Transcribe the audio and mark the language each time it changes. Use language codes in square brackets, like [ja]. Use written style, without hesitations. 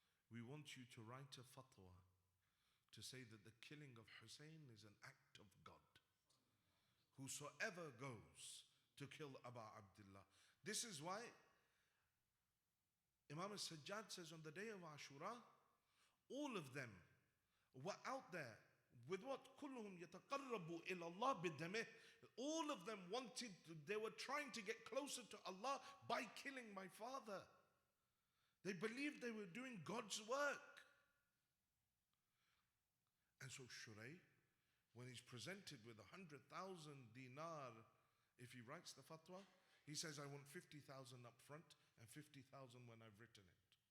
[en] We want you to write a fatwa to say that the killing of Husayn is an act of God. Whosoever goes to kill Abu Abdullah. This is why Imam al-Sajjad says on the day of Ashura, all of them were out there with what? [ar] كلهم يتقربوا إلى الله بدمه. [en] All of them wanted to, they were trying to get closer to Allah by killing my father. They believed they were doing God's work. And so Shuray, when he's presented with 100,000 dinar, if he writes the fatwa, he says, I want 50,000 up front and 50,000 when I've written it.